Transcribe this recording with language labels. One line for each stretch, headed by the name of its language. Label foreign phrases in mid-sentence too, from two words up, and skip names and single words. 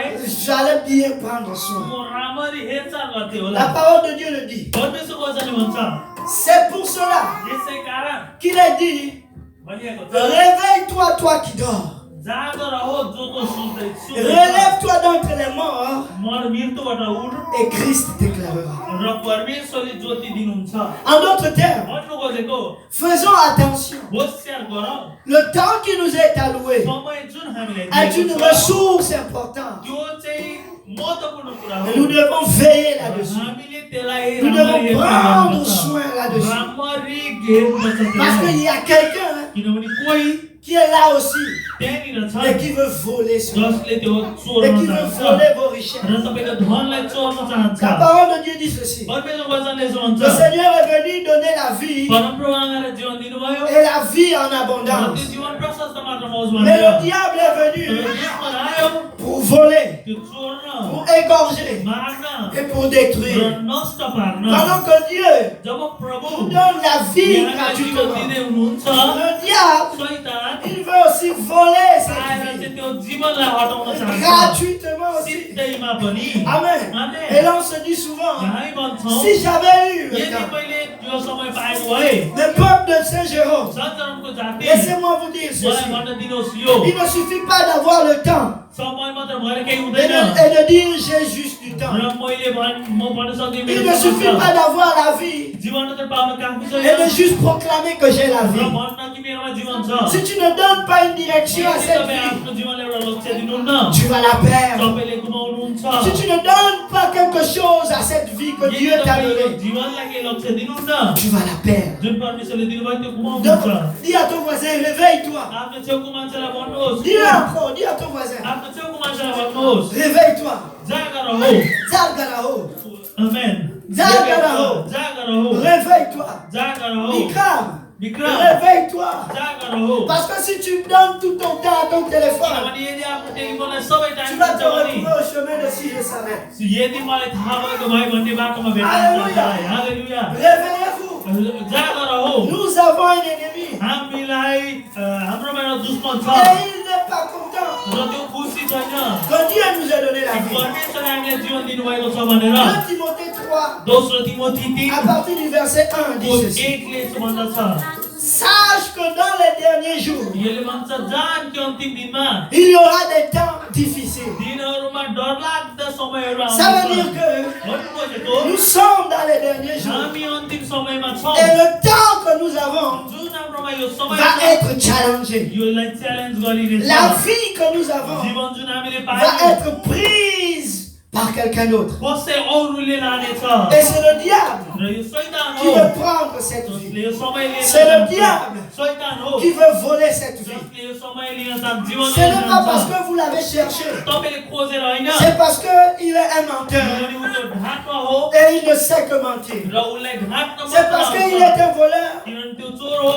French: J'allais bien prendre soin.
Nepali: म राम्ररी हेरचाह गर्थेँ होला
French: La parole de Dieu le dit.
Nepali: परमेश्वरको वचनले भन्छ
French: C'est pour cela
Nepali: यसै कारण
French: qu'il a dit,
Nepali: भनिएको छ
French: réveille-toi, toi qui dors.
Nepali: जागर हो जो तो सुत्दैछ
French: Relève-toi d'entre les morts
Nepali: मृत्युबाट उठ
French: et Christ t'éclairera.
Nepali: र परमेश्वरले ज्योति दिनुहुन्छ
French: En d'autres termes,
Nepali: भन्नु खोजेको
French: faisons attention.
Nepali: होसियार गरौँ
French: Le temps qui nous est alloué
Nepali: समय जुन हामीलाई
French: est
Nepali: दिएको
French: une
Nepali: छ,
French: ressource importante.
Nepali: त्यो चाहिँ महत्त्वपूर्ण कुरा हो
French: Et nous devons veiller là-dessus.
Nepali: हामीले त्यसलाई
French: Nous
Nepali: राम्ररी
French: devons
Nepali: हेर्न
French: prendre
Nepali: पर्छ।
French: soin là-dessus.
Nepali: राम्ररी हेर्नुपर्छ
French: Parce
Nepali: त्यसलाई।
French: qu'il y a quelqu'un
Nepali: किनभने कोही
French: qui est là aussi
Nepali: त्यहाँनिर छ
French: et qui veut voler ce monde.
Nepali: जसले त्यो
French: Et
Nepali: चोर्न
French: qui veut
Nepali: चाहन्छ
French: voler vos richesses.
Nepali: र तपाईँको धनलाई चोर्न चाहन्छ
French: La parole de Dieu dit ceci.
Nepali: परमेश्वरको वचनले यसो भन्छ
French: Le Seigneur est venu donner la vie
Nepali: परमप्रभु आएर जीवन दिनुभयो
French: et la vie en
Nepali: र त्यो
French: abondance.
Nepali: जीवन प्रशस्त मात्रामा होस्
French: Mais
Nepali: भनेर
French: le diable est venu
Nepali: दुश्मन आयो
French: pour voler,
Nepali: त्यो चोर्न
French: pour égorger
Nepali: मार्न
French: et pour
Nepali: र
French: détruire.
Nepali: नष्ट पार्न
French: Pendant que Dieu
Nepali: जब प्रभु
French: nous donne la vie
Nepali: यहाँलाई जीवन
French: gratuitement,
Nepali: दिँदै हुनुहुन्छ
French: le diable,
Nepali: शैतान
French: il veut aussi voler
Nepali: आएर
French: cette
Nepali: चाहिँ
French: vie.
Nepali: त्यो जीवनलाई हटाउन चाहन्छ
French: Gratuitement aussi.
Nepali: सिधैमा पनि
French: Amen.
Nepali: Amen.
French: Et là on se dit souvent,
Nepali: हामी भन्छौँ
French: si j'avais eu le
Nepali: यदि
French: temps,
Nepali: मैले त्यो समय पाएको भए
French: le peuple de Saint-Jérôme,
Nepali: सञ्चालनको जाति
French: laissez-moi vous dire
Nepali: मलाई
French: ceci.
Nepali: भन्न दिनुहोस् यो
French: Il ne suffit pas d'avoir le temps
Nepali: समय मात्र भएर केही
French: et
Nepali: हुँदैन
French: de dire j'ai juste du temps.
Nepali: र मैले म भन्न सक्दिनँ
French: Il
Nepali: मेरो
French: ne suffit
Nepali: जीवन
French: pas d'avoir la vie
Nepali: जीवन मात्र पाउन काफी
French: et de
Nepali: छैन
French: juste proclamer que j'ai la
Nepali: र
French: vie.
Nepali: भन्न कि मेरोमा जीवन छ
French: Si tu ne donnes pas une direction à
Nepali: यदि
French: cette
Nepali: तपाईँ
French: vie,
Nepali: आफ्नो जीवनलाई एउटा लक्ष्य दिनुहुन्न
French: tu vas la perdre.
Nepali: तपाईँले गुमाउनुहुन्छ
French: Si tu ne donnes pas quelque chose à cette vie que
Nepali: यदि
French: Dieu t'a
Nepali: तपाईँले
French: donnée,
Nepali: जीवनलाई केही लक्ष्य दिनुहुन्न
French: tu vas la perdre.
Nepali: जुन परमेश्वरले दिनुभयो त्यो
French: Donc,
Nepali: गुमाउनुहुन्छ
French: dis à ton voisin, réveille-toi.
Nepali: आफ्नो छेउको मान्छेलाई भन्नुहोस्
French: Dis-le encore, dis à ton voisin,
Nepali: आफ्नो छेउको मान्छेलाई भन्नुहोस्
French: réveille-toi.
Nepali: जागर हो Zalgaraho, आमेन जागर हो जागर हो
French: réveille-toi.
Nepali: जागर हो
French: Mikram,
Nepali: विक्रम
French: réveille-toi.
Nepali: जागर हो
French: Parce que si tu donnes tout ton temps à ton téléphone,
Nepali: किनभने यदि आफ्नो टेलिफोनलाई सबै
French: tu
Nepali: टाइम
French: vas
Nepali: दिन्छ
French: te
Nepali: भने
French: retrouver au chemin de si je savais.
Nepali: यदि मलाई थाहा भएको भए भन्ने बाटोमा भेट्न
French: Alléluia.
Nepali: सक्छ हालेलुया
French: Réveillez-vous.
Nepali: जागर हो
French: Nous avons un ennemi.
Nepali: हामीलाई हाम्रोमा एउटा दुश्मन छ
French: Et il n'est pas content
Nepali: र त्यो खुसी छैन
French: que Dieu nous ait donné la vie.
Nepali: परमेश्वरले हामीलाई जीवन दिनुभएको छ भनेर
French: 2 Timothée 3,
Nepali: दोस्रो तिमोथी 3
French: à partir du verset 1, dit ceci.
Nepali: एकले यस्तो भन्दछ
French: Sache que dans les derniers jours,
Nepali: यसले भन्छ जान कि अन्तिम दिनमा
French: il y aura des temps difficiles.
Nepali: दिनहरूमा डरलाग्दा समयहरू
French: Ça veut
Nepali: आउँछ
French: dire que
Nepali: भन्नु खोजेको
French: nous sommes dans les derniers jours.
Nepali: हामी अन्तिम समयमा छौँ
French: Et le temps que nous avons
Nepali: जुन हाम्रोमा यो समय
French: va
Nepali: छ
French: être challengé.
Nepali: योलाई च्यालेन्ज गरिरहेछ
French: La vie que nous avons
Nepali: जीवन जुन हामीले
French: va
Nepali: पायौँ
French: être prise par quelqu'un d'autre.
Nepali: कसै अरूले लानेछ
French: Et c'est le diable
Nepali: र यो शैतान
French: qui
Nepali: हो
French: veut prendre cette
Nepali: जसले
French: vie,
Nepali: यो समय लिन
French: C'est le
Nepali: चाहन्छ।
French: diable
Nepali: शैतान हो
French: qui veut voler cette vie.
Nepali: जसले यो समय लिन चाहन्छ जीवन
French: Ce
Nepali: लिन
French: n'est pas parce
Nepali: चाहन्छ
French: que vous l'avez cherché,
Nepali: तपाईँले खोजेर होइन
French: c'est parce qu'il est un menteur
Nepali: किनभने ऊ त्यो ढाँट्न हो
French: et il ne sait que mentir.
Nepali: र उसलाई ढाँट्न
French: C'est
Nepali: मात्र
French: parce
Nepali: आउँछ।
French: qu'il est un voleur
Nepali: किनभने त्यो चोर हो